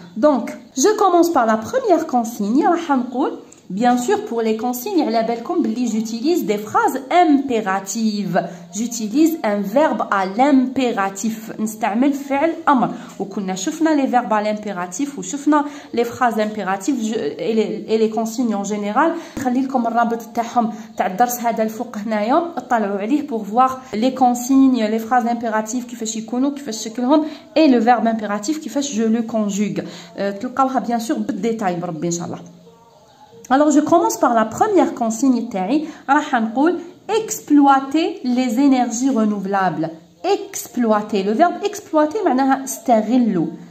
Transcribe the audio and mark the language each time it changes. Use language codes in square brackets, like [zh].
[fr] Donc je commence par la première consigne [ar] راح نقول [fr] bien sûr pour les consignes [ar] على بالكم بلي [fr] j'utilise des phrases impératives. J'utilise un verbe à l'impératif. [ar] نستعمل فعل امر وكنا شفنا [fr] les verbes à l'impératif [ar] وشفنا [fr] les phrases impératives et les consignes en général. [ar] نخلي لكم الرابط تاعهم تاع الدرس هذا الفوق هنايا اطلعوا عليه [fr] pour voir les consignes les phrases impératives [ar] كيفاش يكونوا كيفاش شكلهم [fr] et le verbe impératif [ar] كيفاش [fr] je le conjugue. [ar] تلقاوها bien sûr بالديتاي بربي ان شاء الله. [fr] Alors je commence par la première consigne [ar] تاعي راح نقول [fr] exploiter les énergies renouvelables. Exploiter, le verbe exploiter [ar] معناها استغلوا.